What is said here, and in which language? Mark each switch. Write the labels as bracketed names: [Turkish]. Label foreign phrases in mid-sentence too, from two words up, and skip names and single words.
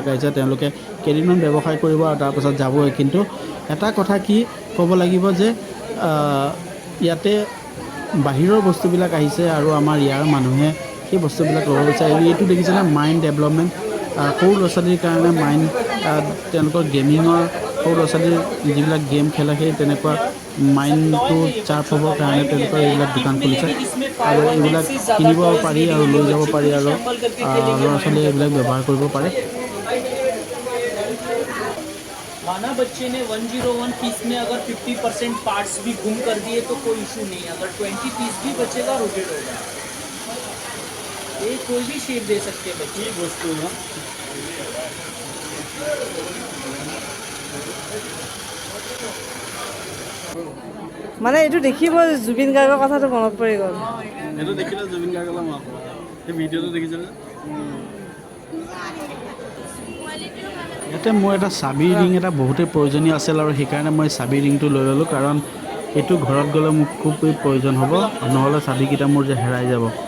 [Assamese] আহিছে তেওঁলোকে কেইদিনমান ব্যৱসায় কৰিব আৰু তাৰপাছত যাবই কিন্তু এটা কথা কি ক'ব লাগিব যে ইয়াতে বাহিৰৰ বস্তুবিলাক আহিছে আৰু আমাৰ ইয়াৰ মানুহে সেই বস্তুবিলাক ল'ব বিচাৰে এইটো দেখিছেনে [English] mind development [Assamese] সৰু ল'ৰা ছোৱালীৰ কাৰণে মাইণ্ড তেওঁলোকৰ গেমিঙৰ সৰু ল'ৰা ছোৱালীৰ যিবিলাক গেম খেলে সেই তেনেকুৱা মাইণ্ডটো চাৰ্প হ'বৰ কাৰণে তেওঁলোকৰ এইবিলাক দোকান খুলিছে আৰু এইবিলাক কিনিব পাৰি আৰু লৈ যাব পাৰি আৰু ল'ৰা ছোৱালীয়ে এইবিলাক ব্যৱহাৰ কৰিব পাৰে [Hindi] माना बच्चे ने 101 पीस में अगर 50% पार्ट्स भी गुम कर दिए तो कोई इशू नहीं अगर 20 पीस भी बचेगा रोटेट होगा ये कोई भी शेप दे सकते हैं बच्चे वस्तु ना [Assamese] মানে এইটো দেখিব জুবিন গাৰ্গৰ কথাটো মনত পৰি গ'ল এইটো দেখিলে জুবিন গাৰ্গলৈ মনত পৰে এই ভিডিঅ'টো দেখিছিলে ইয়াতে মোৰ এটা চাবি ৰিং এটা বহুতেই প্ৰয়োজনীয় আছিল আৰু সেইকাৰণে মই চাবি ৰিংটো লৈ ল'লোঁ কাৰণ এইটো ঘৰত গ'লে মোক খুব প্ৰয়োজন হ'ব নহ'লে চাবিকেইটা মোৰ যে হেৰাই যাব